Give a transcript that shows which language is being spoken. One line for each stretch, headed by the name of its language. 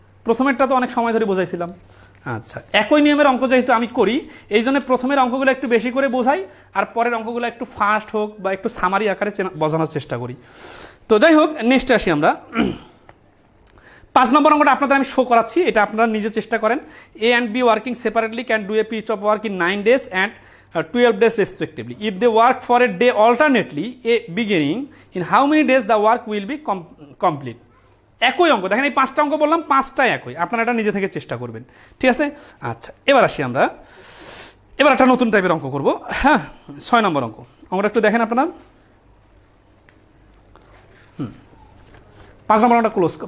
Bangla: প্রথমেরটা তো অনেক সময় ধরে বোঝাইছিলাম। আচ্ছা, একই নিয়মের অঙ্ক যেহেতু আমি করি, এই জন্য প্রথমের অঙ্কগুলো একটু বেশি করে বোঝাই, আর পরের অঙ্কগুলো একটু ফাস্ট হোক বা একটু সামারি আকারে বোঝানোর চেষ্টা করি। তো যাই হোক, নেক্সট আসি আমরা। 5 নম্বর অঙ্কটা আপনাদের আমি শো করাচ্ছি, এটা আপনারা নিজে চেষ্টা করেন।
English: A and B working separately can do a piece of work in 9 days and 12 days respectively. If they work for a day alternately, a beginning, in how many days the work will be complete?
Bangla: একই অঙ্ক, দেখেন এই 5টা অঙ্ক বললাম, 5টাই একই, আপনারা এটা নিজে থেকে চেষ্টা করবেন। ঠিক আছে, আচ্ছা এবার আসি আমরা। এবার একটা নতুন টাইপের অঙ্ক করব। হ্যাঁ, 6 নম্বর অঙ্ক। অঙ্কটা একটু দেখেন আপনারা। 5 নম্বর অঙ্কটা ক্লোজ।